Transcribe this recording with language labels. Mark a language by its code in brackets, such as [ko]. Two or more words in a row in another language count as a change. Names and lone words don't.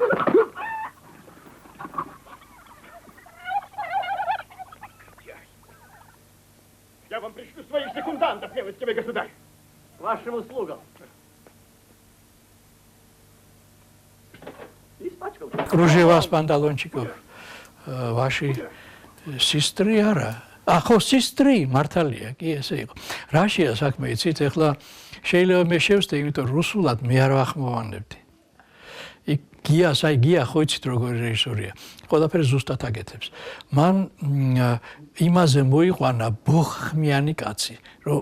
[ru] Я вам пришлю своих секундантов, милостивый государь. К вашим услугам. Испачкался. кружева с панталончиков ваши сестры [ka] არა ხო სისტრი მართალია კი ესე იყო რაშია საქმე იცით ეხლა შეიძლება მე შევსდე იმიტომ რუსულად მე არ ვახმოვანებდი იქ გიას აი გია ხო იცით როგორი რეჟისორია ყველაფერი ზუსტად აკეთებს მან იმაზე მოიყვანა ბოხმიანი კაცი რომ